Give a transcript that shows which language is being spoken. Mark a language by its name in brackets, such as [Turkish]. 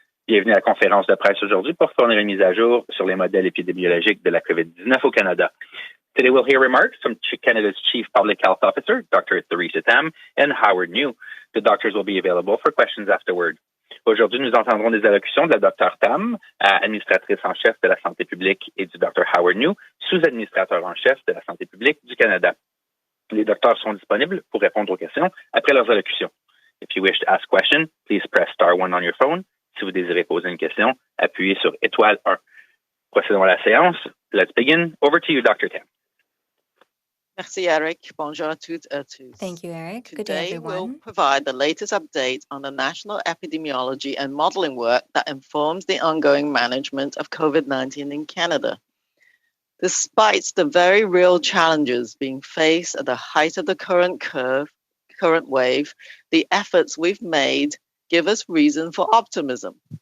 [French] Bienvenue à la conférence de presse aujourd'hui pour fournir une mise à jour sur les modèles épidémiologiques de la COVID-19 au Canada. [English] Today, we'll hear remarks from Canada's Chief Public Health Officer, Dr. Theresa Tam, and Howard New. The doctors will be available for questions afterward. [French] Aujourd'hui, nous entendrons des allocutions de la Dr. Tam, administratrice en chef de la santé publique, et du Dr. Howard New, sous-administrateur en chef de la santé publique du Canada. Les docteurs sont disponibles pour répondre aux questions après leurs allocutions. [English] If you wish to ask a question, please press *1 on your phone. [French] Si vous désirez poser une question, appuyez sur étoile 1. Procédons à la séance. [English] Let's begin. Over to you, Dr. Tam. [French] Merci, Eric. Bonjour à toutes et à tous. [English] Thank you, Eric. Good Today, day, everyone. we'll provide the latest update on the national epidemiology and modeling work that informs the ongoing management of COVID-19 in Canada. Despite the very real challenges being faced at the height of the current wave, the efforts we've made give us reason for optimism.